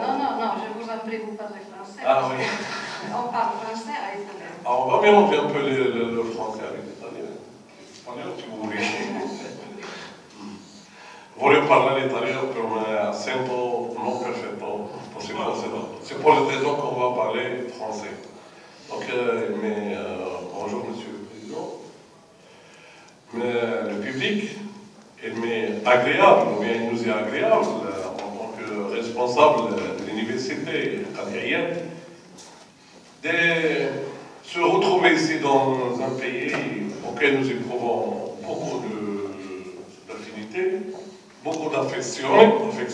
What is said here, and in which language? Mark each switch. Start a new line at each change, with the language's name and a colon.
French: No, je vous en prie, vous parlez français. Ah, oui. On parle français à italien. Alors, va bien, on fait un peu le français avec l'italien. Spagnolo, si vous voulez.
Italian: Voglio parlare italiano, però, un accento non perfetto.
French: C'est pour les raisons qu'on va parler français. Donc, bonjour, monsieur. Le public, il m'est agréable, ou bien il nous est agréable, en tant que responsable de l'université algérienne, de se retrouver ici dans un pays auquel nous éprouvons beaucoup d'affinité, beaucoup d'affection.